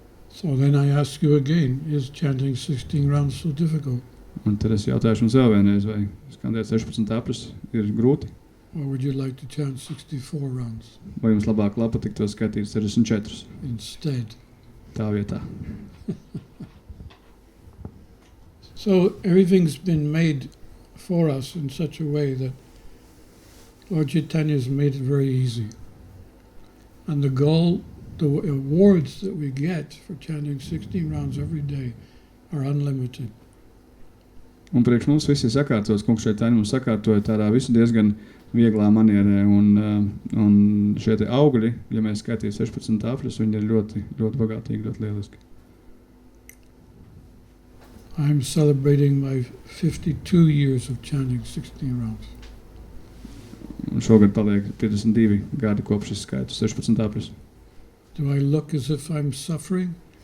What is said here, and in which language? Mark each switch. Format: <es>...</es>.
<en>So then I ask you again, is chanting 16 rounds so difficult?</en> <lv>Un tad es jautāšu jums vēl vienreiz, vai skandēt 16 apris ir grūti,</lv> <en>or would you like to chant 64 rounds</en> <lv>vai jums labāk patiktu to skatīt 64</lv> <en>instead?</en> <lv>tā vietā.</lv> <en>So everything's been made for us in such a way that Lord Chaitanya's made it very easy. And the goal, the awards that we get for chanting 16 rounds every day are unlimited.</en> <lv>Un priekš mums viss ir sakārtots, kungs šeit mums sakārtoja tādā visu diezgan vieglā manierē, un šie te augļi, ja mēs skaitījām 16 apris, viņi ir ļoti, ļoti bagātīgi, ļoti lieliski.</lv> <en>I'm celebrating my 52 years of chanting 16 rounds.</en> <lv>Un šogad paliek 52 gadi kopš es skaitu 16 apris.</lv> <en>Do I look as if I'm suffering?</en>